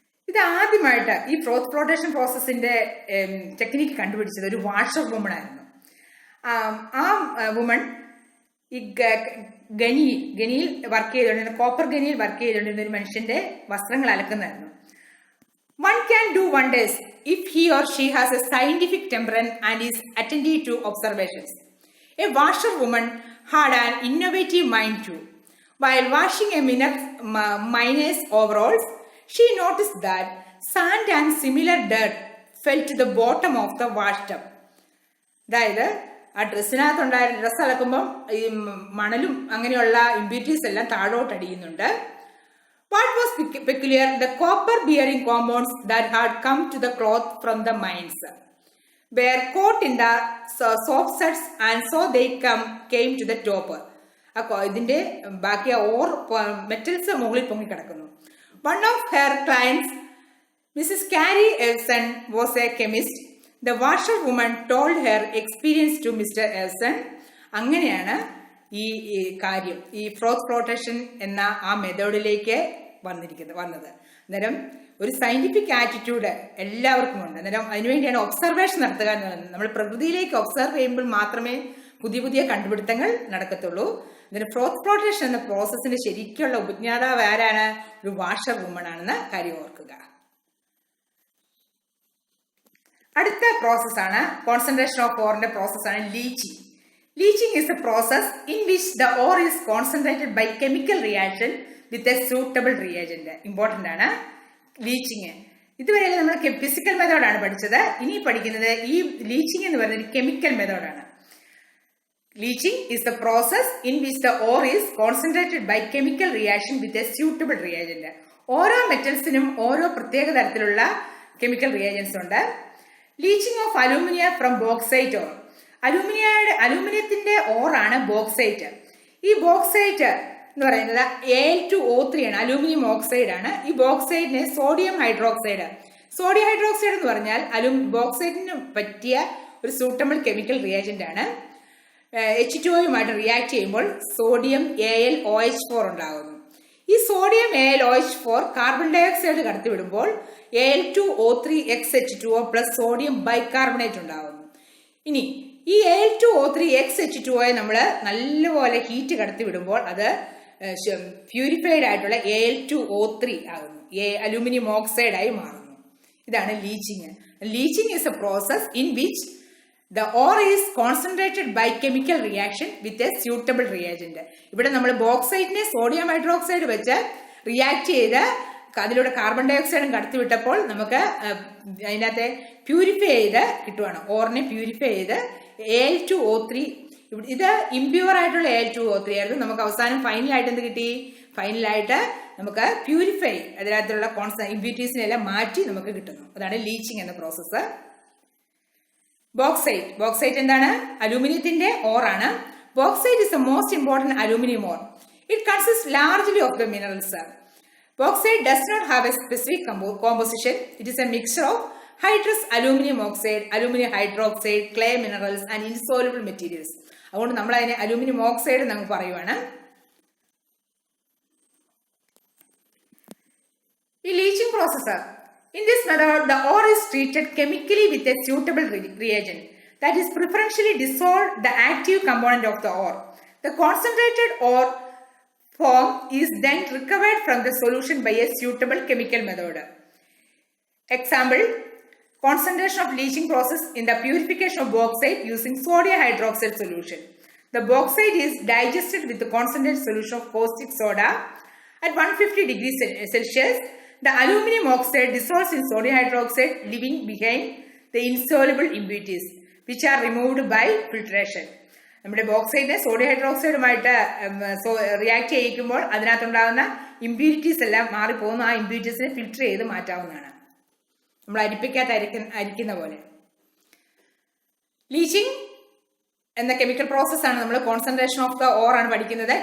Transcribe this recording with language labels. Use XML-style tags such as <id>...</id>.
<ml>ഇത് ആദ്യമായിട്ട് ഈ ഫ്രോത്ത് ഫ്ലോട്ടേഷൻ പ്രോസസ്സിന്റെ ടെക്നിക്ക് കണ്ടുപിടിച്ചത് ഒരു വാഷർ വുമൺ ആയിരുന്നു. ആ വുമൺ ഈ ഗനിയിൽ വർക്ക് ചെയ്തുകൊണ്ടിരുന്ന, കോപ്പർ ഗനിയിൽ വർക്ക് ചെയ്തുകൊണ്ടിരുന്ന ഒരു മനുഷ്യന്റെ വസ്ത്രങ്ങൾ അലക്കുന്നതായിരുന്നു.</ml> <en>One can do wonders if he or she has a scientific temperament and is attentive to observations. A washerwoman had an innovative mind too. While washing a miner's overalls, she noticed that sand and similar dirt fell to the bottom of the washtub.</en> <ml>അതായത് ആ ഡ്രസ്സിനകത്തുണ്ടായിരുന്ന dress അലക്കുമ്പം ഈ മണലും അങ്ങനെയുള്ള impurities എല്ലാം താഴോട്ട് അടിയുന്നുണ്ട്.</ml> <en>What was peculiar? The copper-bearing compounds that had come to the cloth from the mines were caught in the soap suds, and so they came to the top.</en> <ml>ഇതിന്റെ ബാക്കി or metals മുകളിൽ പൊങ്ങി കിടക്കുന്നു.</ml> <en>One of her clients, Mrs. Carrie Elson, was a chemist. The washerwoman told her experience to Mr. Elson.</en> <ml>അങ്ങനെയാണ് ഈ കാര്യം, ഈ ഫ്രോത്ത് flotation എന്ന ആ മെത്തേഡിലേക്ക് വന്നത്. അന്നേരം ഒരു സയന്റിഫിക് ആറ്റിറ്റ്യൂഡ് എല്ലാവർക്കും ഉണ്ട്. അന്നേരം അതിനുവേണ്ടിയാണ് ഒബ്സർവേഷൻ നടത്തുക എന്ന് പറയുന്നത്. നമ്മൾ പ്രകൃതിയിലേക്ക് ഒബ്സർവ് ചെയ്യുമ്പോൾ മാത്രമേ പുതിയ പുതിയ കണ്ടുപിടുത്തങ്ങൾ നടക്കത്തുള്ളൂ. അന്നേരം ഫ്രോത്ത് ഫ്ലോട്ടേഷൻ എന്ന പ്രോസസ്സിന്റെ ശരിക്കുള്ള ഉപജ്ഞാതാവ് ആരാണ്? ഒരു വാഷർ വുമൺ ആണെന്ന് കാര്യം ഓർക്കുക. അടുത്ത പ്രോസസ്സാണ് കോൺസെൻട്രേഷൻ ഓഫ് ഓറിന്റെ പ്രോസസ്സാണ് leaching.</ml> <en>Leaching is a process in which the ore is concentrated by chemical reaction with a suitable reagent.</en> <ml>Important ആണ് ലീച്ചിങ്. ഇതുവരെ നമ്മൾ ഫിസിക്കൽ മെത്തേഡാണ് പഠിച്ചത്. ഇനി പഠിക്കുന്നത് ഈ ലീച്ചിങ് എന്ന് പറയുന്നത് കെമിക്കൽ മെത്തേഡാണ്.</ml> <en>Leaching is the process in which the ore is concentrated by chemical reaction with a suitable reagent.</en> <ml>ഓരോ മെറ്റൽസിനും ഓരോ പ്രത്യേക തരത്തിലുള്ള കെമിക്കൽ റിയാജൻസ് ഉണ്ട്. Leaching of അലൂമിനിയ from bauxite or. അലൂമിനിയത്തിന്റെ ഓറാണ് bauxite. ഈ ബോക്സൈറ്റ് എന്ന് പറയുന്നത് Al2O3 ആണ്, അലൂമിനിയം ഓക്സൈഡ് ആണ്. ഈ ബോക്സൈഡിനെ സോഡിയം ഹൈഡ്രോക്സൈഡ് എന്ന് പറഞ്ഞാൽ ബോക്സൈറ്റിന് പറ്റിയ ഒരു സൂട്ടബിൾ കെമിക്കൽ റിയാജന്റ് ആണ്. H2O റിയാക്ട് ചെയ്യുമ്പോൾ സോഡിയം AlOH4 ഉണ്ടാകുന്നു. ഈ sodium AlOH4 carbon dye oxide കടത്തിവിടുമ്പോൾ Al2O3XH2O plus sodium bicarbonate ഉണ്ടാകുന്നു. ഇനി ഈ Al2O3XH2O നമ്മൾ നല്ലപോലെ ഹീറ്റ് കടത്തി വിടുമ്പോൾ അത് പ്യൂരിഫൈഡ് ആയിട്ടുള്ള Al2O3 ആകുന്നു, അലൂമിനിയം ഓക്സൈഡ് ആയി മാറുന്നു. ഇതാണ് leaching.</ml> <en>Leaching is a process in which the ore is concentrated by chemical reaction with a suitable reagent.</en> <ml>ഇവിടെ നമ്മൾ ബോക്സൈറ്റിനെ സോഡിയം ഹൈഡ്രോക്സൈഡ് വെച്ച് റിയാക്ട് ചെയ്ത് അതിലൂടെ കാർബൺ ഡൈ ഓക്സൈഡും കടത്തിവിട്ടപ്പോൾ നമുക്ക് അതിനകത്തെ പ്യൂരിഫൈ ചെയ്ത് കിട്ടുവാണ്. ഓറിനെ പ്യൂരിഫൈ ചെയ്ത് Al2O3, ഇത് ഇംപ്യൂർ ആയിട്ടുള്ള Al2O3 ആയിരുന്നു. നമുക്ക് അവസാനം ഫൈനലായിട്ട് എന്ത് കിട്ടി? ഫൈനലായിട്ട് നമുക്ക് പ്യൂരിഫൈ, അതിനകത്തുള്ള ഇമ്പ്യൂരിറ്റീസിനെല്ലാം മാറ്റി നമുക്ക് കിട്ടുന്നു. അതാണ് ലീച്ചിങ് എന്ന പ്രോസസ്സ്. ബോക്സൈറ്റ് എന്താണ്? അലൂമിനിയത്തിന്റെ ഓറാണ്.</ml> <en>Bauxite is the most important aluminium ore. It consist largely of the minerals. Bauxite does not have a specific composition. It is a mixture of hydrous aluminum oxide, aluminum hydroxide, clay minerals and insoluble materials.</en> <ml>അതുകൊണ്ട് നമ്മൾ അതിനെ aluminium oxide നമുക്ക് പറയുവാണ്. ഈ leaching process,</ml> <en>in this method the ore is treated chemically with a suitable reagent that is preferentially dissolve the active component of the ore. The concentrated ore form is then recovered from the solution by a suitable chemical method. Example, concentration of leaching process in the purification of bauxite using sodium hydroxide solution. The bauxite is digested with the concentrated solution of caustic soda At 150 degrees Celsius, the aluminum oxide dissolves in sodium hydroxide, leaving behind the insoluble impurities, which are removed by filtration.</en> <ml>നമ്മുടെ ബോക്സൈഡിനെ sodium ഹൈഡ്രോക്സൈഡുമായിട്ട് react ചെയ്യിക്കുമ്പോൾ അതിനകത്തുണ്ടാകുന്ന impurities എല്ലാം മാറിപ്പോകുന്നു. ആ ഇമ്പ്യൂരിറ്റീസിനെ filter ചെയ്ത് മാറ്റാവുന്നതാണ്, നമ്മൾ അരിപ്പിക്കകത്ത് അരിക്കുന്ന പോലെ. Leaching എന്ന chemical process ആണ് നമ്മൾ കോൺസെൻട്രേഷൻ ഓഫ് ദ ഓർ ആണ് പഠിക്കുന്നത്.</ml>